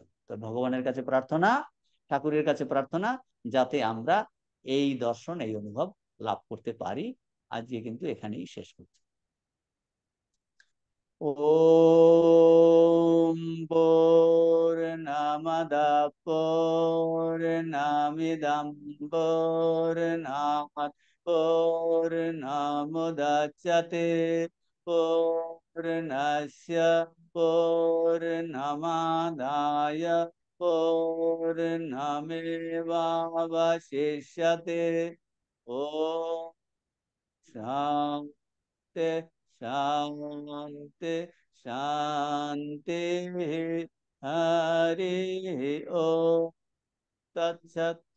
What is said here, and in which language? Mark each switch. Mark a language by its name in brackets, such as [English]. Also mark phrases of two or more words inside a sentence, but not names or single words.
[Bangla] তো ভগবানের কাছে প্রার্থনা, ঠাকুরের কাছে প্রার্থনা, যাতে আমরা এই দর্শন, এই অনুভব লাভ করতে পারি। আজকে কিন্তু এখানেই শেষ করছি। [Sanskrit] ওম পূর্ণমদঃ পূর্ণমিদং পূর্ণাৎ পূর্ণমুদচ্যতে পূর্ণস্য পূর্ণমাদায় পূর্ণমেবাবশিষ্যতে। ওম শান্তি শান্তি শান্তি। হরি ওম তৎসৎ।